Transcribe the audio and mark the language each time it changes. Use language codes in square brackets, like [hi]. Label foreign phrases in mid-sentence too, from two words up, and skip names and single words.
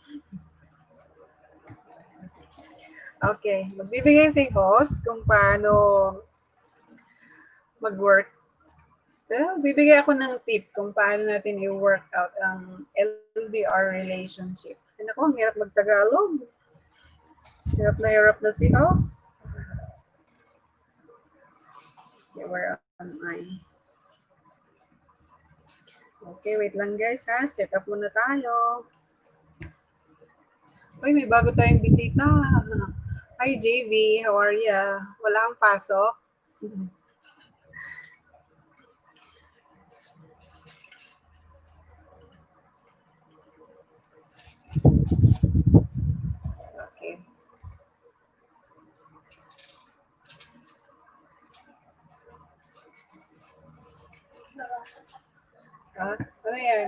[tl] Okay, magbibigay si host kung paano mag-work. Bibigay ako ng tip kung paano natin i-work out ang [en] LDR relationship. [tl] Ako, ang hirap mag-Tagalog. Hirap na si host. [en] Okay, where am I? [tl] Okay, wait lang guys ha. Set up muna tayo. Uy, may bago tayong bisita. [en] Hi JV, how are ya? [tl] Wala kang pasok? Okay. Ano yan?